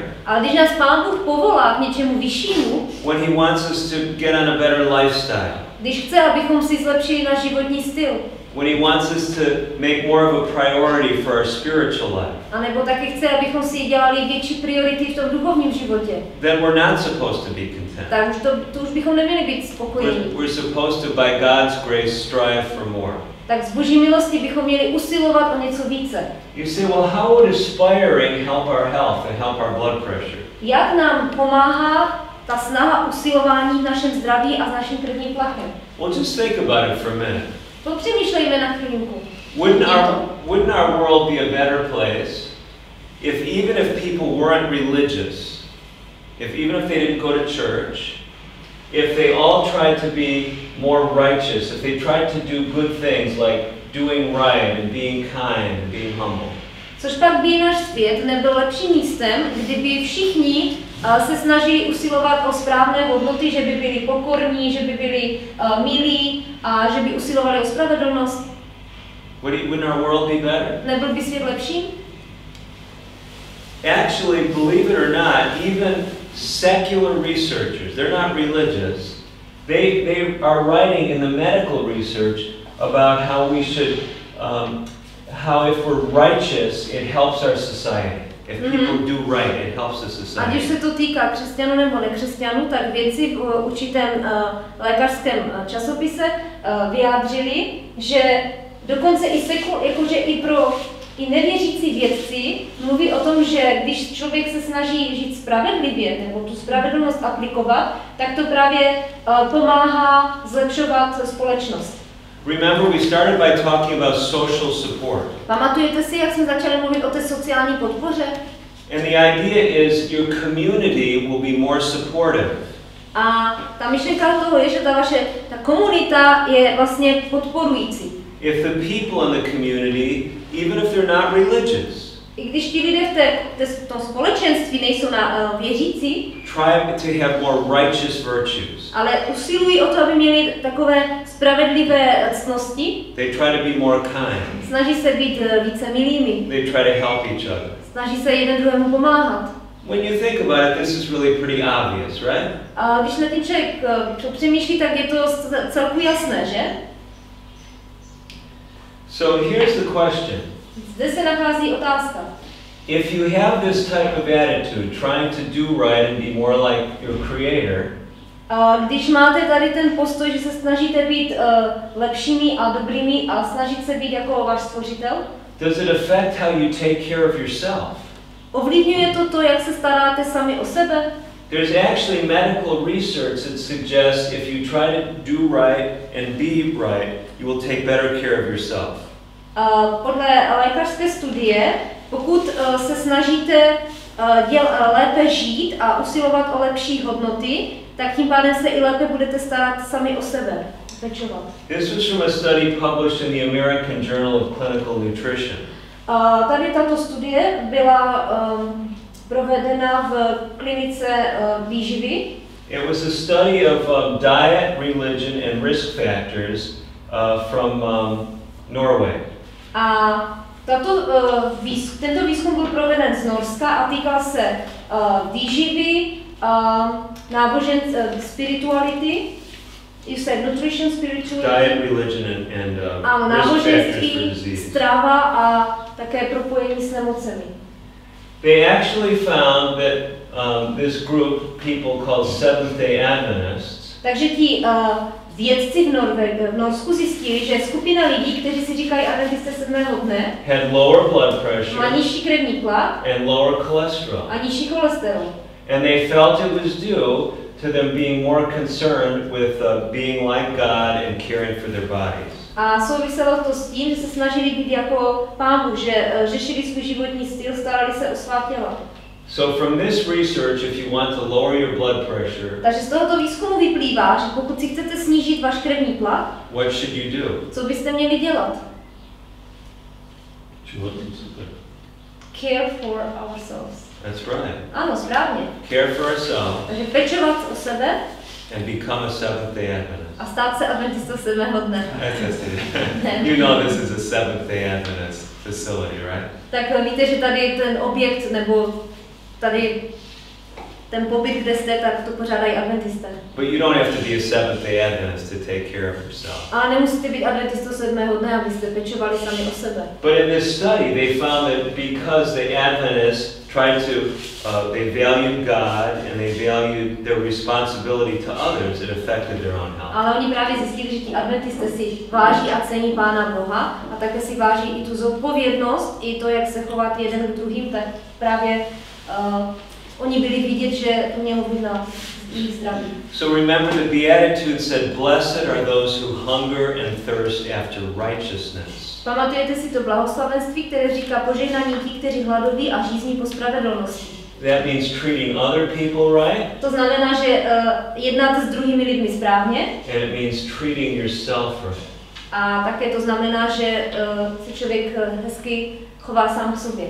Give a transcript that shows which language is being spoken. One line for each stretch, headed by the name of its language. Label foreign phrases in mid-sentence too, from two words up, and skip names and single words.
Czech: ale když nás Pán Bůh povolá k něčemu vyššímu,
English: when He wants us to get on a better lifestyle,
Czech: když chce, abychom si zlepšili náš životní styl,
English: when He wants us to make more of a priority for our spiritual life,
Czech: a nebo taky chce, abychom si dělali větší priority v tom duchovním životě,
English: then we're not supposed to be content.
Czech: Tak už bychom neměli být spokojení.
English: We're supposed to, by God's grace, strive for more.
Czech: Tak z Boží milosti bychom měli usilovat o něco více.
English: You say, well, how would aspiring help our health and help our blood pressure?
Czech: Jak nám pomáhá ta snaha usilování v našem zdraví a s naším krevním tlakem?
English: Well, just think about it for a minute.
Czech: Popřemýšlejme na chvilinku.
English: Wouldn't our world be a better place if even if people weren't religious, even if they didn't go to church, if they all tried to be more righteous, if they tried to do good things like doing right and being kind and being humble?
Czech: Což pak by náš svět nebyl lepším místem, kdyby všichni se snažili usilovat o správné hodnoty, že by byli pokorní, že by byli milí a že by usilovali o spravedlnost.
English: Wouldn't our world be better?
Czech: Nebyl by svět lepší?
English: Actually, believe it or not, even secular researchers, they're not religious, they are writing in the medical research about how we should, how if we're righteous, it helps our society. If people do right, it helps the society.
Czech: Ať už se to týká křesťanů nebo nekřesťanů, tak vědci v určitém lékařském časopise vyjádřili, že dokonce i pro nevěřící vědci mluví o tom, že když člověk se snaží žít spravedlivě nebo tu spravedlnost aplikovat, tak to právě pomáhá zlepšovat společnost.
English: Remember, we started by talking about social support.
Czech: Pamatujete si, jak jsme začali mluvit o té sociální podpoře?
English: And the idea is your community will be more supportive.
Czech: A ta myšlenka toho je, že ta komunita je vlastně podporující.
English: If the people in the community, even if they're not religious,
Czech: I když ti lidé v tom společenství nejsou věřící,
English: try to have more righteous virtues.
Czech: Ale usilují o to, aby měli takové spravedlivé ctnosti.
English: They try to be more kind.
Czech: Snaží se být více milými.
English: They try to help each other.
Czech: Snaží se jeden druhému pomáhat.
English: When you think about it, this is really pretty obvious, right?
Czech: A když na tím člověk přemýšlí, tak je to celku jasné, že?
English: So here's the question.
Czech: Zde se nachází otázka.
English: If you have this type of attitude, trying to do right and be more like your creator,
Czech: když máte tady ten postoj, že se snažíte být lepšími a dobrými a snažit se být jako váš stvořitel,
English: does it affect how you take care of yourself?
Czech: Ovlivňuje to, jak se staráte sami o sebe?
English: There's actually medical research that suggests if you try to do right and be right, you will take better care of yourself.
Czech: Podle lékařské studie, pokud se snažíte lépe žít a usilovat o lepší hodnoty, tak tím pádem se i lépe budete starat sami o sebe, pečovat.
English: This was from a study published in the American Journal of Clinical Nutrition.
Czech: Tady tato studie byla provedena v klinice výživy.
English: It was a study of diet, religion, and risk factors from Norway.
Czech: A tento výzkum byl proveden z Norska a týkal se výživy,
English: spirituality, you said nutrition, spirituality, diet, religion, and risk factors for disease.
Czech: Strava a také propojení s nemocemi.
English: They actually found that this group, people called Seventh-day Adventists,
Czech: takže ti vědci v Norsku zjistili, že skupina lidí, kteří si říkají adventisté 7. dne,
English: had lower blood pressure
Czech: má nižší krevní tlak
English: and lower cholesterol.
Czech: A nižší cholesterol.
English: And they felt it was due to them being more concerned with being like God and caring for their bodies.
Czech: A souviselo to s tím, že se snažili být jako Pán Bůh, že řešili svůj životní styl, starali se o svá těla.
English: So from this research, if you want to lower your blood pressure,
Czech: takže z tohoto výzkumu vyplývá, že pokud si chcete snížit váš krevní tlak,
English: what should you do?
Czech: Co byste měli dělat?
English: Care for ourselves. That's right.
Czech: Ano, správně.
English: Care for ourselves.
Czech: Takže pečovat o sebe.
English: And become a Seventh-day Adventist.
Czech: A stát se adventistou 7. dne.
English: You know this is a Seventh-day Adventist facility, right?
Czech: Tak víte, že tady ten objekt, nebo tady ten pobyt, kde jste, tak to pořádají adventisté.
English: But you don't have to be a Seventh-day Adventist to take care of yourself.
Czech: Ale nemusíte být adventistou 7. dne, abyste pečovali sami o sebe.
English: But in this study, they found that because the Adventists tried to, they valued God and they valued their responsibility to others, it affected their own health.
Czech: Ale oni právě zjistili, že ti adventisté si váží a cení Pána Boha a také si váží i tu zodpovědnost, i to, jak se chovat jeden k druhým, tak právě oni byli vidět, že to mělo být na jejich zdraví.
English: So remember the Beatitude said, "Blessed are those who hunger and thirst after righteousness."
Czech: Pamatujete si to blahoslavenství, které říká požehnaní ti, kteří hladoví a žízní po spravedlnosti.
English: That means treating other people right.
Czech: To znamená, že jednáte s druhými lidmi správně.
English: And it means treating yourself right.
Czech: A také to znamená, že se člověk hezky chová sám k sobě.